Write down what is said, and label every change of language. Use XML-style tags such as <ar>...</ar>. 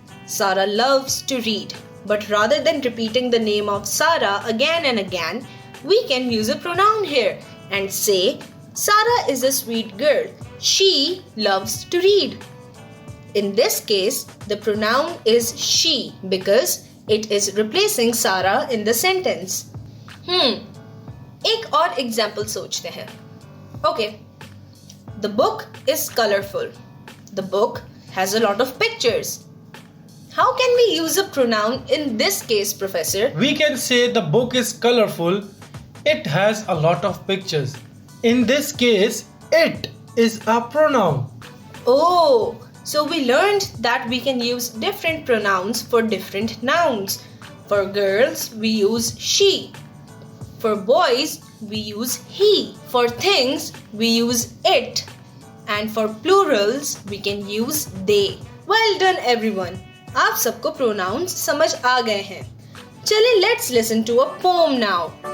<en>Sarah loves to read. But rather than repeating the name of Sarah again and again, we can use a pronoun here and say Sarah is a sweet girl. She loves to read. In this case, the pronoun is she because it is replacing Sarah in the sentence.</en> <hi>एक और example सोचते हैं.</hi> <en>Okay, the book is colorful. The book has a lot of pictures. How can we use a pronoun in this case, Professor? We can say the book is colorful. It has a lot of pictures. In this case, it is a pronoun. Oh, so we learned that we can use different pronouns for different nouns. For girls, we use she. For boys, we use he. For things, we use it. And for plurals, we can use they. Well done, everyone.</en> <hi>आप सबको pronouns समझ आ गए हैं.</hi> <en>चलिए, let's listen to a poem now.</en>